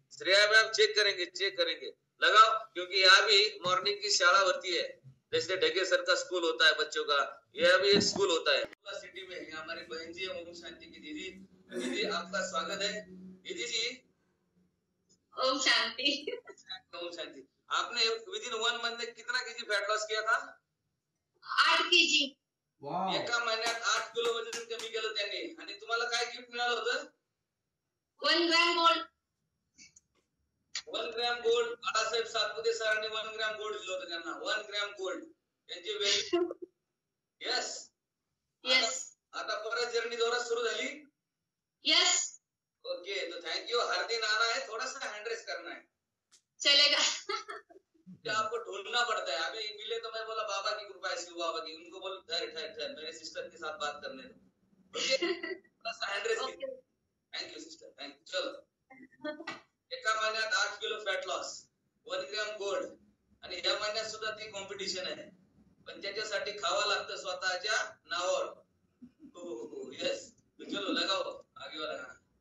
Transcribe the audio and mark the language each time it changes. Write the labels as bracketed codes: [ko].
[hi] Shreya ma'am check करेंगे लगाओ, क्योंकि यहाँ भी मॉर्निंग की शाला होती है, जैसे ढगे सर का स्कूल होता है बच्चों का, यह भी एक स्कूल होता है सिटी में। ये हमारी बहन जी है ओम शांति की दीदी। दीदी आपका स्वागत है। दीदी जी ओम शांति। ओम शांति। आपने विद इन 1 मंथ में कितना केजी फैट लॉस किया था? [en] 8 kg। [mr] एका महिन्यात 8 किलो वजन कमी केलं त्यांनी। आणि तुम्हाला काय गिफ्ट मिळालं होतं? [en] 1 gram gold। [mr] 1 gram gold. Balasaheb Satpute सरांनी 1 ग्रॅम गोल्ड दिलं होतं त्यांना। 1 ग्रॅम गोल्ड त्यांची व्हॅल्यू। [en] yes yes [mr] आता परत जर्नी जोरात सुरू झाली। [en] yes [hi] ओके, तो थैंक यू। हर दिन आना है, थोड़ा सा हैंड रेस करना है। चलेगा। क्या आपको ढूंढना पड़ता है। अभी मिले तो मैं बोला बाबा की कृपा है, शिव बाबा की। उनको बोल ठहर मेरे सिस्टर के साथ बात करने दो। ओके, थोड़ा सा hand raise. Thank you sister, thank you. [mr] चलो, एका महिन्यात 8 kilo fat loss, 1 gram gold, आणि या महिन्यात सुद्धा ती कॉम्पिटिशन आहे, पण त्याच्यासाठी खावा लागतं स्वतःच्या नावावर। [hi] हो यस, चलो लगाओ आगे वाला गाना।